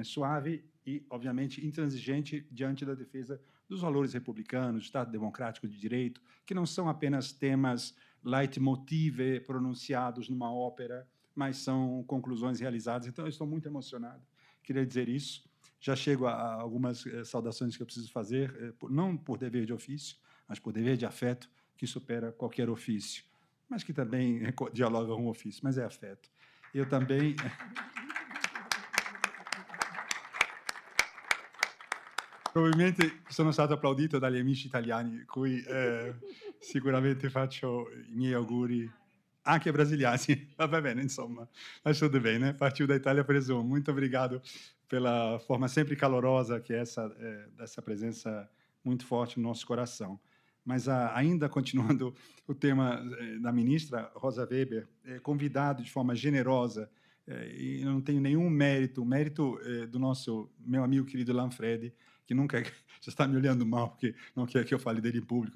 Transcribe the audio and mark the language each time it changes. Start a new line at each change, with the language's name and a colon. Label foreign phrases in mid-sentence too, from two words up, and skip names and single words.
Portuguese: Suave e, obviamente, intransigente diante da defesa dos valores republicanos, do Estado democrático de direito, que não são apenas temas leitmotiv pronunciados numa ópera, mas são conclusões realizadas. Então, eu estou muito emocionado. Queria dizer isso. Já chego a algumas saudações que eu preciso fazer, não por dever de ofício, mas por dever de afeto, que supera qualquer ofício, mas que também dialoga com o ofício, mas é afeto. Eu também...
Italian: Probabilmente sono stato applaudito dagli amici italiani, cui sicuramente faccio i miei auguri, anche brasiliani. Va bene, insomma,
Portuguese: mas tudo bem, né? Partiu da Itália, presumo. Muito obrigado pela forma sempre calorosa que é dessa presença muito forte no nosso coração. Mas ainda continuando o tema da ministra Rosa Weber, convidado de forma generosa, e eu não tenho nenhum mérito, do meu amigo querido Lanfredi, que nunca já está me olhando mal porque não quer que eu fale dele em público.